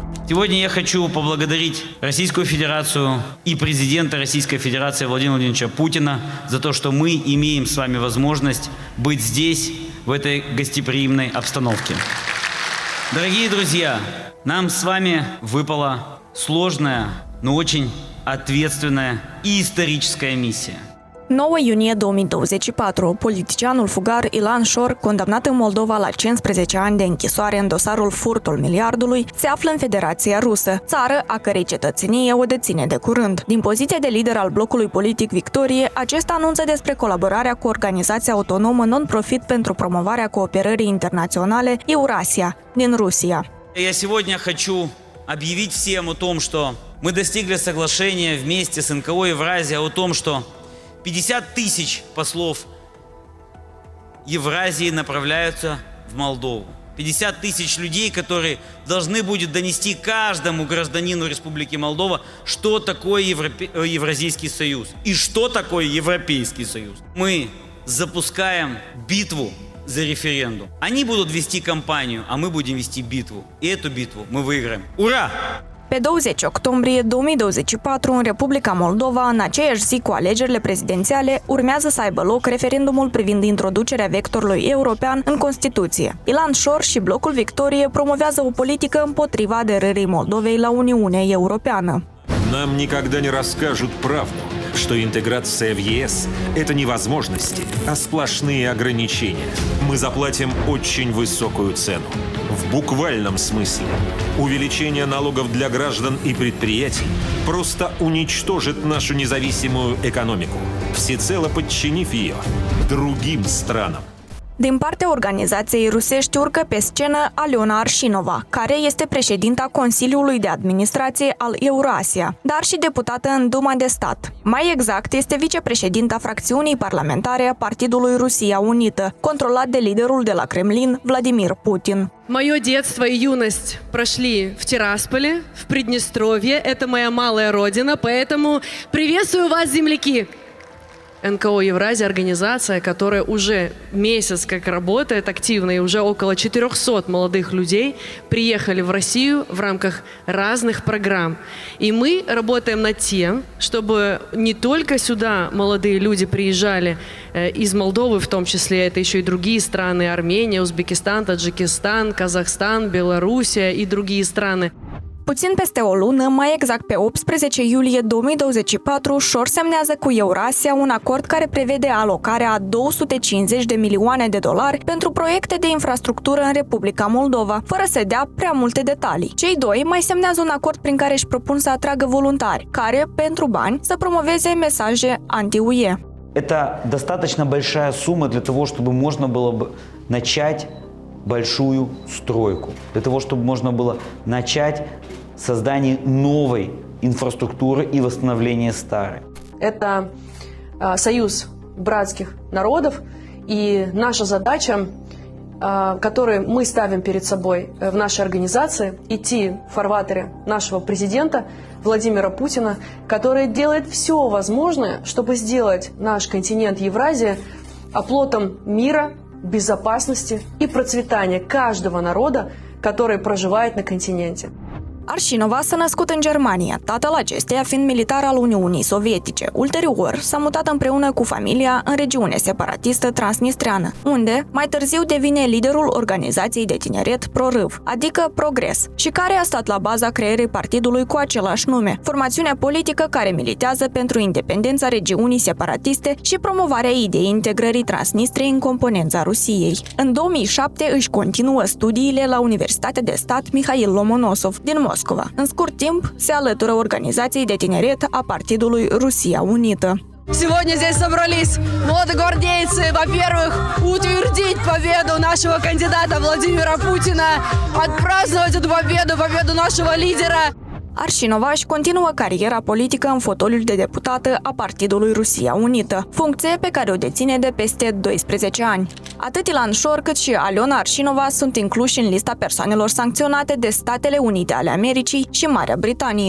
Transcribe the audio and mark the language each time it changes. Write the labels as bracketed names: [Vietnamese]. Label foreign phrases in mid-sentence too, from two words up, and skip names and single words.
[Russian] Сегодня я хочу поблагодарить Российскую Федерацию и президента Российской Федерации Владимира Владимировича Путина за то, что мы имеем с вами возможность быть здесь, в этой гостеприимной обстановке. Дорогие друзья, нам с вами выпала сложная, но очень ответственная и историческая миссия. [Romanian] 9 iunie 2024, politicianul fugar Ilan Shor, condamnat în Moldova la 15 ani de închisoare în dosarul furtul miliardului, se află în Federația Rusă, țară a cărei cetățenie o deține de curând. Din poziția de lider al blocului politic Victorie, acesta anunță despre colaborarea cu organizația autonomă non-profit pentru promovarea cooperării internaționale Eurasia din Rusia. [Russian] Я сегодня хочу объявить всем о том, что мы достигли соглашения вместе с НКО Евразия о том, что 50 тысяч послов Евразии направляются в Молдову. 50 тысяч людей, которые должны будут донести каждому гражданину Республики Молдова, что такое Евразийский союз и что такое Европейский союз. Мы запускаем битву за референдум. Они будут вести кампанию, а мы будем вести битву. И эту битву мы выиграем. Ура! [Romanian] Pe 20 octombrie 2024, în Republica Moldova, în aceeași zi cu alegerile prezidențiale, urmează să aibă loc referendumul privind introducerea vectorului european în Constituție. Ilan Shor și blocul Victorie promovează o politică împotriva aderării Moldovei la Uniunea Europeană. [Russian] Нам никогда не расскажут правду, что интеграция в ЕС – это не возможности, а сплошные ограничения. Мы заплатим очень высокую цену. В буквальном смысле. Увеличение налогов для граждан и предприятий просто уничтожит нашу независимую экономику, всецело подчинив ее другим странам. [Romanian] Din partea organizației rusești urcă pe scenă Aliona Arșinova, care este președinta Consiliului de Administrație al Eurasia, dar și deputată în Duma de Stat. Mai exact, este vicepreședinta fracțiunii parlamentare a Partidului Rusia Unită, controlat de liderul de la Kremlin, Vladimir Putin. [Russian] Мое детство и юность прошли в Тирасполе, в Приднестровье. Это моя малая родина, поэтому приветствую вас, земляки! НКО «Евразия» – организация, которая уже месяц как работает активно, и уже около 400 молодых людей приехали в Россию в рамках разных программ. И мы работаем над тем, чтобы не только сюда молодые люди приезжали из Молдовы, в том числе это еще и другие страны – Армения, Узбекистан, Таджикистан, Казахстан, Белоруссия и другие страны. [Romanian] Puțin peste o lună, mai exact pe 18 iulie 2024, Shor semnează cu Eurasia un acord care prevede alocarea a 250 de milioane de dolari pentru proiecte de infrastructură în Republica Moldova, fără să dea prea multe detalii. Cei doi mai semnează un acord prin care își propun să atragă voluntari, care, pentru bani, să promoveze mesaje anti-UE. [Russian] Это достаточно большая сумма для того, чтобы можно было бы начать большую стройку, для того, чтобы можно было начать создание новой инфраструктуры и восстановление старой. Это союз братских народов, и наша задача, которую мы ставим перед собой в нашей организации, идти в фарватере нашего президента Владимира Путина, который делает все возможное, чтобы сделать наш континент Евразия оплотом мира, безопасности и процветания каждого народа, который проживает на континенте. [Romanian] Arșinova s-a născut în Germania, tatăl acesteia fiind militar al Uniunii Sovietice. Ulterior, s-a mutat împreună cu familia în regiunea separatistă transnistreană, unde mai târziu devine liderul organizației de tineret Prorâv, adică Progres, și care a stat la baza creării partidului cu același nume, formațiunea politică care militează pentru independența regiunii separatiste și promovarea ideii integrării Transnistriei în componența Rusiei. În 2007 își continuă studiile la Universitatea de Stat Mihail Lomonosov din Moscova. În scurt timp, se alătură organizației de tineret a Partidului Rusia Unită. [Russian] Сегодня здесь собрались молодогвардейцы, во-первых, утвердить победу нашего кандидата Владимира Путина, отпраздновать эту победу нашего лидера. [Romanian] Arșinova își continuă cariera politică în fotoliul de deputată a Partidului Rusia Unită, funcție pe care o deține de peste 12 ani. Atât Ilan Shor cât și Aliona Arșinova sunt incluși în lista persoanelor sancționate de Statele Unite ale Americii și Marea Britanie.